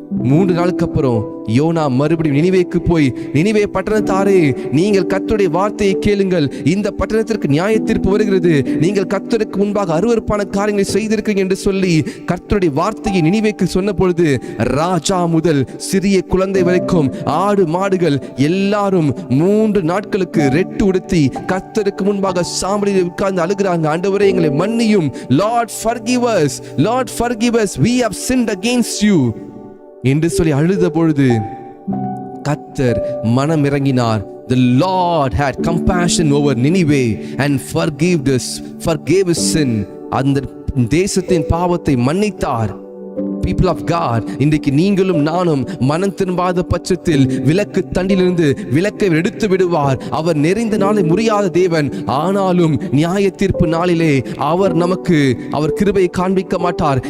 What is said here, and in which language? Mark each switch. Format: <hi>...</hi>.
<ta>3 நாளுக்கு அப்புறம் யோனா மறுபடியும் நினிவேக்கு போய், நினிவே பட்டணத்தாரே, நீங்கள் கர்த்தருடைய வார்த்தையை கேளுங்கள், இந்த பட்டணத்திற்கு நியாய தீர்ப்பு வருகிறது, நீங்கள் கர்த்தருக்கு முன்பாக அருவருப்பான காரியங்களை செய்திருக்கிறீங்க என்று சொல்லி கர்த்தருடைய வார்த்தையை நினிவேக்கு சொன்ன பொழுது ராஜா முதல் சிறிய குழந்தை வரைக்கும், ஆடு மாடுகள் எல்லாரும் 3 நாட்களுக்கு ரெட்டு உடுத்தி கர்த்தருக்கு முன்பாக சாம்பலில் உட்கார்ந்து அழுகிறாங்க. ஆண்டவரே எங்களை மன்னியும்,</ta> <en>Lord forgive us, Lord forgive us, we have sinned against you</en> <ta>என்று சொல்லி அழுத பொழுது கர்த்தர் மனம் இறங்கினார்.</ta> <en>The Lord had compassion over Nineveh and forgave his sin.</en> <ta>அந்த தேசத்தின் பாவத்தை மன்னித்தார்.</ta> <en>People of God,</en> <ta>இன்றைக்கு நீங்களும் நானும் மனம் திரும்பாத பட்சத்தில் விளக்கு தண்டிலிருந்து விளக்கை எடுத்து விடுவார். அவர் நெறிந்த நாளை முறியாத தேவன். ஆனாலும் நியாய தீர்ப்பு நாளிலே அவர் கிருபையை காண்பிக்க மாட்டார்.</ta>